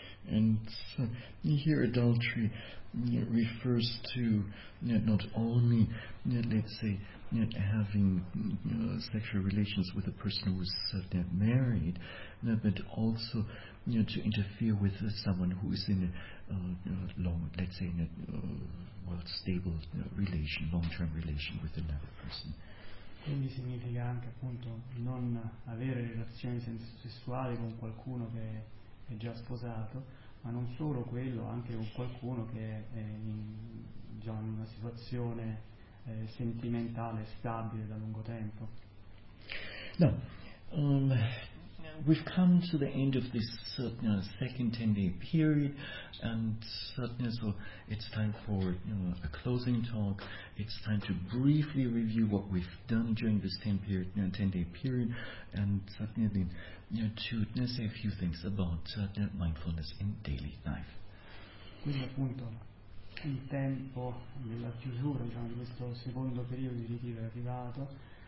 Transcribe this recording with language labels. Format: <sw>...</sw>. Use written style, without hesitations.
<en>And so here adultery refers to not only having sexual relations with a person who is married, but also to interfere with someone who is in a stable relation, long-term relation with another person.</en> <it>Quindi significa anche appunto non avere relazioni sessuali con qualcuno che è già sposato, ma non solo quello, anche con qualcuno che è in una situazione sentimentale stabile da lungo tempo.</it> <en>No, we've come to the end of this second 10-day period, and so it's time for a closing talk. It's time to briefly review what we've done during this 10-day period, and to say a few things about mindfulness in daily life.</en> <it>Quindi appunto il tempo della chiusura di questo secondo periodo di ritiro è arrivato.</it>